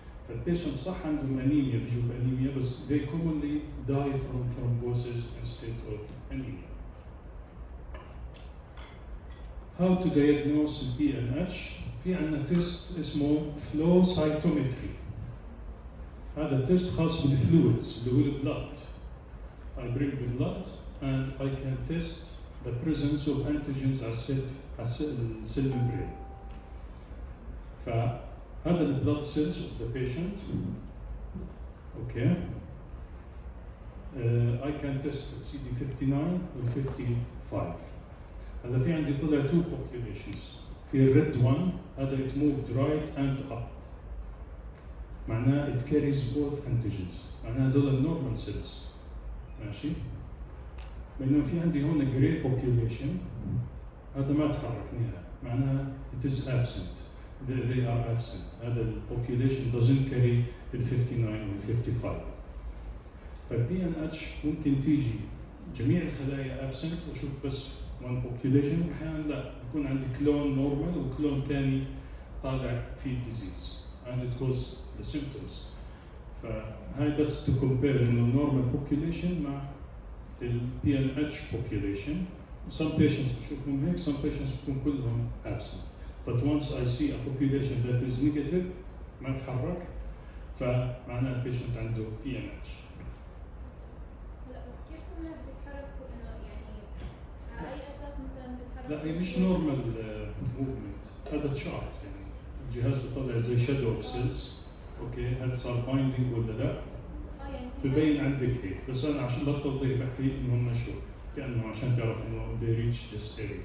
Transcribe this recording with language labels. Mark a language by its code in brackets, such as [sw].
[ar] فالبيشنت صح عندهم انيميا بيجوا بانيميا بس [en] they commonly die from thrombosis instead of anemia. How to diagnose PNH؟ [ar] في عندنا تيست اسمه [en] flow cytometry. [ar] هذا التيست خاص بالفلويدز اللي هو البلد. [en] I bring the blood and I can test the presence of antigens [ar] على السيل [en] membrane. [ar] فهذا البلد [en] cells of the patient. Okay. I can test the CD59 و 55. [ar] هذا في عندي طلع two populations. [en] في red one هذا it moved right and up. معناه it carries both antigens. [ar] معناه هذول [en] normal cells. [ar] ماشي؟ بينما في عندي هون [en] grey population [ar] هذا ما تحرك نهائي. [en] معناه it is absent. They are absent. هذا population doesn't carry ال 59 وال 55. [ar] فال PNH ممكن تيجي جميع الخلايا absent واشوف بس one population، واحيانا لا يكون عندي كلون نورمال وكلون ثاني طالع فيه disease [en] and it causes the symptoms. [ar] فهاي بس [en] to compare انه normal population مع ال PNH population. Some patients [ar] بشوفهم هيك، [en] some patients بكون كلهم absent. But once I see a population that is negative [ar] ما تحرك فمعناه البيشنت عنده [en] PNH. [ar] لا بس كيف هم بيتحركوا انه يعني على اي اساس مثلا بيتحركوا؟ لا هي مش نورمال موفمنت، هذا تشارت يعني الجهاز بيطلع زي شادو اوف سيلز. اوكي هل صار بايندينج ولا لا؟ يعني ببين عندك هيك، بس انا عشان للتوضيح بحكي انه هم شو كانه عشان تعرف انه [en] they reach this area.